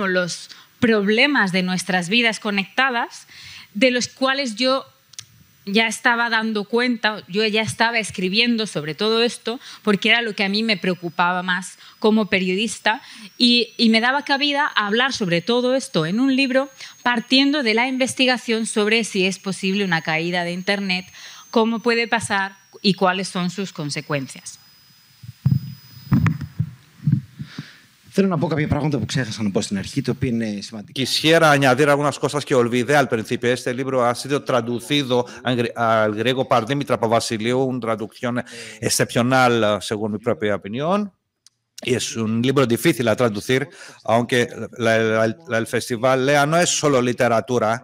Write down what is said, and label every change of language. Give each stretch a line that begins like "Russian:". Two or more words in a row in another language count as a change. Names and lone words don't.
Spanish: los problemas de nuestras vidas conectadas, de los cuales yo ya estaba dando cuenta, yo ya estaba escribiendo sobre todo esto, porque era lo que a mí me preocupaba más como periodista y me daba cabida a hablar sobre todo esto en un libro partiendo de la investigación sobre si es posible una caída de Internet, cómo puede pasar y cuáles son sus consecuencias.
Greek: Θέλω να πω κάποια πράγματα που ξέχασα να πω στην αρχή, το οποίο είναι σημαντικό.
Spanish: Quisiera añadir algunas cosas que olvidé al principio. Este libro ha sido traducido al griego por Dimitra Papavasiliou, una traducción excepcional, según mi propia opinión. Y es un libro difícil a traducir, aunque el Festival Lea no es solo literatura.